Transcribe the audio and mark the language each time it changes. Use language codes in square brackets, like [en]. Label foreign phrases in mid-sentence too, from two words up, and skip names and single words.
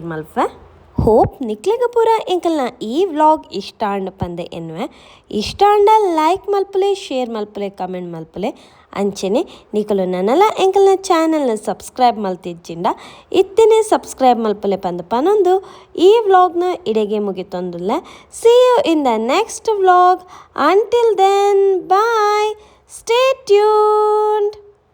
[tcy] ಮಲ್ಪೆ ಹೋಪ್ ನಿಕ್ಲೆಗ ಪೂರ ಎಂಕಲ್ನ ಈ ವ್ಲಾಗ್ ಇಷ್ಟ ಅಂಡ್ ಪಂದೆ ಎನ್ವೆ ಇಷ್ಟ ಅಂಡ ಲೈಕ್ ಮಲ್ಪಲೆ ಶೇರ್ ಮಲ್ಪಲೆ ಕಮೆಂಟ್ ಮಲ್ಪಲೆ ಅಂಚೆನೆ ನಿಕಲು ನನ್ನಲ ಎಂಕಲ್ನ ಚಾನಲ್ನ ಸಬ್ಸ್ಕ್ರೈಬ್ ಮಲ್ತಿಜ್ಜಿಂಡ ಇತ್ತಿನೇ ಸಬ್ಸ್ಕ್ರೈಬ್ ಮಲ್ಪಲೆ ಪಂದು ಪನೊಂದು ಈ ವ್ಲಾಗ್ನ ಇಡೆಗೆ ಮುಗಿತೊಂದುಲ್ಲ [en] See you in the next vlog until then bye stay tuned.